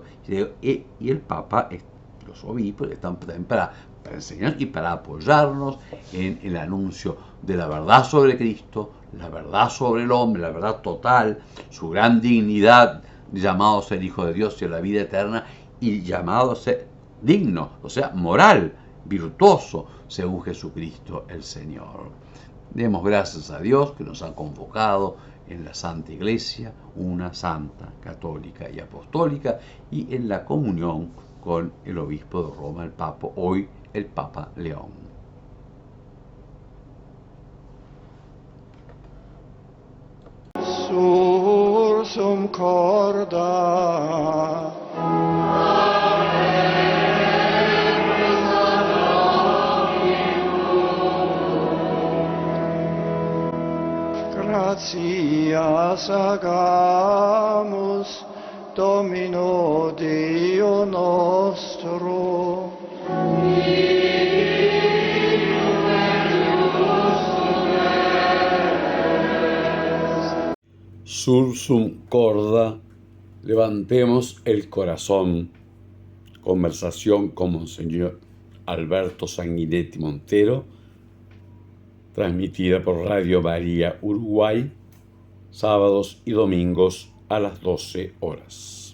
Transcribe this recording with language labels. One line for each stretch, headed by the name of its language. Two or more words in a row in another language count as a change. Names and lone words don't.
Spanish: Y el Papa, los obispos, están también para enseñar y para apoyarnos en el anuncio de la verdad sobre Cristo, la verdad sobre el hombre, la verdad total, su gran dignidad, llamado a ser hijo de Dios y a la vida eterna, y llamado a ser digno, o sea, moral, virtuoso, según Jesucristo el Señor. Demos gracias a Dios que nos ha convocado en la Santa Iglesia, una santa, católica y apostólica, y en la comunión con el obispo de Roma, el Papa, hoy el Papa León.
Latin: Sursum corda gratias agamus Domino Deo nostro Sursum corda,
Spanish: levantemos el corazón. Conversación con Monseñor Alberto Sanguinetti Montero, transmitida por Radio María Uruguay, sábados y domingos a las 12 horas.